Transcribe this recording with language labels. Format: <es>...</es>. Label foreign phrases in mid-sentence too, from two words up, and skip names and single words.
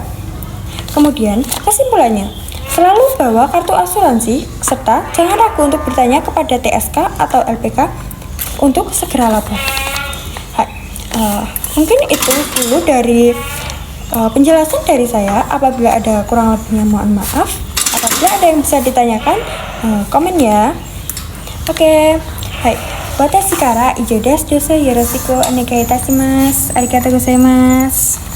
<id>Kemudian kesimpulannya, selalu bawa kartu asuransi serta jangan ragu untuk bertanya kepada TSK atau LPK untuk segera lapor. Mungkin itu dulu dari penjelasan dari saya. Apabila ada kurang lebihnya mohon maaf. Apabila ada yang bisa ditanyakan, komen ya. Oke. Hai.</id> <ja>私から以上です。よろしくお願いいたします. ありがとうございます.</ja>